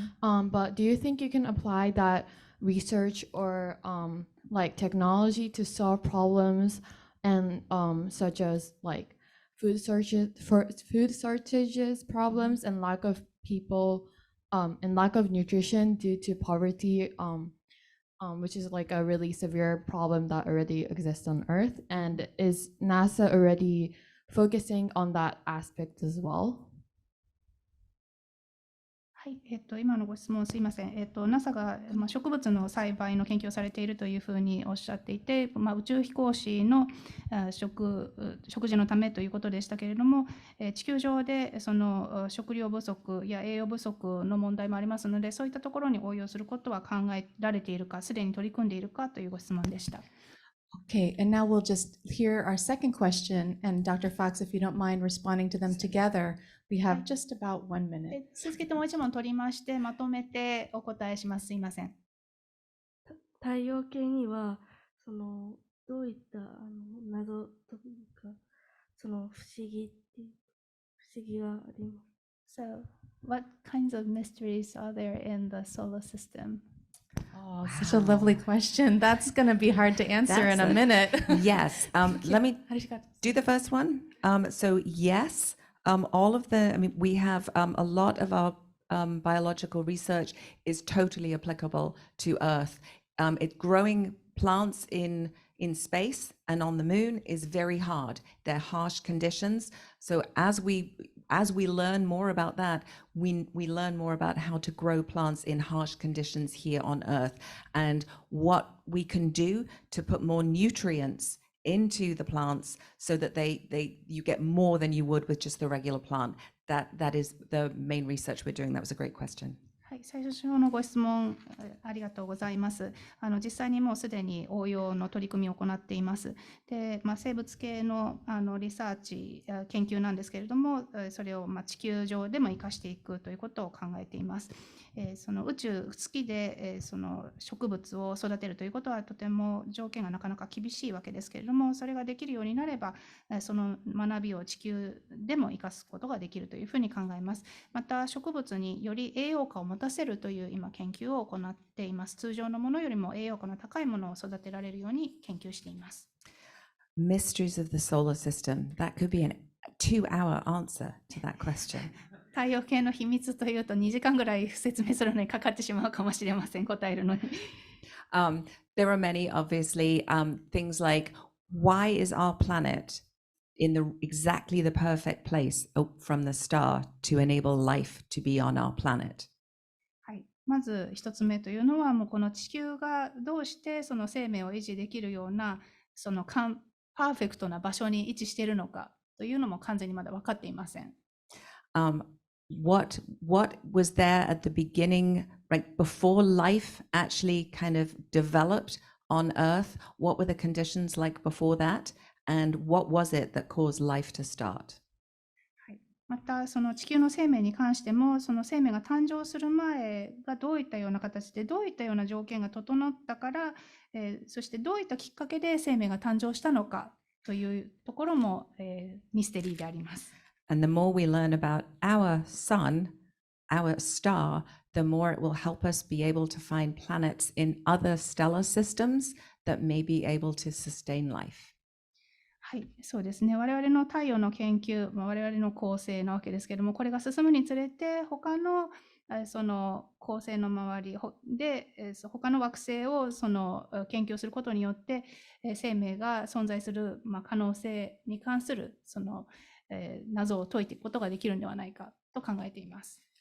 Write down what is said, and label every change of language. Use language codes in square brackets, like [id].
[en] But do you think you can apply that research or like technology to solve problems and such as like food shortages problems and lack of people and lack of nutrition due to poverty, which is like a really severe problem that already exists on Earth? And is NASA already focusing on that aspect as well? [ja] はい、今のご質問すいません。NASA が、植物の栽培の研究をされているというふうにおっしゃっていて、宇宙飛行士の食事のためということでしたけれども、地球上でその食料不足や栄養不足の問題もありますので、そういったところに応用することは考えられているか、すでに取り組んでいるかというご質問でした。 [en] Okay, and now we'll just hear our second question, and Dr. Fox, if you don't mind responding to them together, we have just about 1 minute. [ja] 続けてもう一問取りまして、まとめてお答えします。すいません。太陽系にはどういった謎というか不思議があります。 [en] So, what kinds of mysteries are there in the solar system? Oh, such a lovely question. That's going to be hard to answer in a minute. Yes. Let me do the first one. So yes, all of we have a lot of our biological research is totally applicable to Earth. Growing plants in space and on the moon is very hard. They're harsh conditions. So as we learn more about that, we learn more about how to grow plants in harsh conditions here on Earth and what we can do to put more nutrients into the plants so that you get more than you would with just the regular plant. That is the main research we're doing. That was a great question. [ja] はい、最初のご質問ありがとうございます。実際にもうすでに応用の取り組みを行っています。で、生物系のリサーチ研究なんですけれども、それを地球上でも生かしていくということを考えています。その宇宙好きでその植物を育てるということはとても条件がなかなか厳しいわけですけれども、それができるようになればその学びを地球でも生かすことができるというふうに考えます。また植物により栄養価を持たせるという今研究を行っています。通常のものよりも栄養価の高いものを育てられるように研究しています。 [en] Mysteries of the solar system. That could be a 2-hour answer to that question. [ja] 太陽系の秘密というと2時間ぐらい説明するのにかかってしまうかもしれません。答えるのに。 [en] There are many, obviously, things like why is our planet in exactly the perfect place from the star to enable life to be on our planet? [ja] はい、まず一つ目というのは、もうこの地球がどうしてその生命を維持できるようなそのパーフェクトな場所に位置しているのかというのも完全にまだ分かっていません。 [en] What was there at the beginning, right before life actually kind of developed on Earth? What were the conditions like before that? And what was it that caused life to start? [ja] またその地球の生命に関しても、その生命が誕生する前がどういったような形でどういったような条件が整ったから、そしてどういったきっかけで生命が誕生したのかというところも、ミステリーであります。 [en] And the more we learn about our sun, our star, the more it will help us be able to find planets in other stellar systems that may be able to sustain life. [ja] はい、そうですね。我々の太陽の研究、我々の恒星なわけですけれども、これが進むにつれて、他のその恒星の周りで、他の惑星をその研究することによって、生命が存在する可能性に関するその謎を解いていくことができるのではないかと考えています。